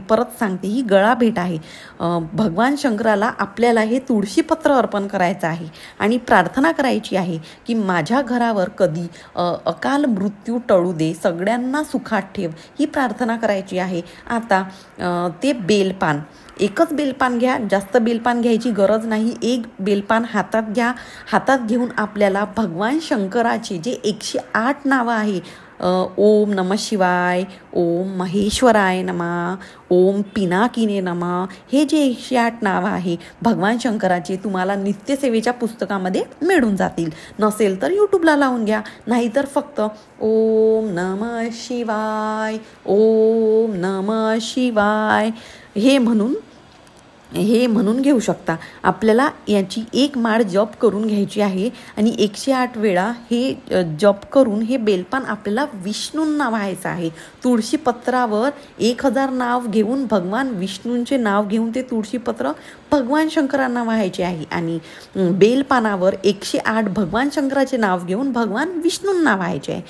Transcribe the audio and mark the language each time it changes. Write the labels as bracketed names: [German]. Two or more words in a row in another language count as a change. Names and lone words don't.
[Marathi] परत सांगते, ही गळा भेट आहे. भगवान शंकराला आपल्याला हे तुळशीपत्र अर्पण करायचं आहे आणि प्रार्थना करायची आहे की माझ्या घरावर कधी अकाल मृत्यू टळू दे, सगळ्यांना सुखात ठेव, ही प्रार्थना करायची आहे. आता ते बेलपान, एकच बेलपान घ्या, जास्त बेलपान घ्यायची गरज नाही. एक बेलपान हातात घ्या. हातात घेऊन आपल्याला भगवान शंकराचे जे 108 नावं आहे, [Sanskrit] ओम नमः शिवाय, ओम महेश्वराय नमः, ओम पिनाकिने नमः, [Marathi] हे जे 108 नावं आहे भगवान शंकराचे तुम्हाला नित्यसेवेच्या पुस्तकामध्ये मिळून जातील. नसेल तर यूट्यूबला लावून घ्या, नाहीतर फक्त [Sanskrit] ओम नमः शिवाय, ओम नमः शिवाय [Marathi] हे म्हणून घेऊ शकता. आपल्याला याची एक माळ जप करून घ्यायची आहे आणि 108 वेळा हे जप करून हे बेलपान आपल्याला विष्णूंना व्हायचं आहे. तुळशीपत्रावर 1000 नाव घेऊन भगवान विष्णूंचे नाव घेऊन ते तुळशीपत्र भगवान शंकरांना व्हायचे आहे आणि बेलपानावर 108 भगवान शंकराचे नाव घेऊन भगवान विष्णूंना व्हायचे आहे.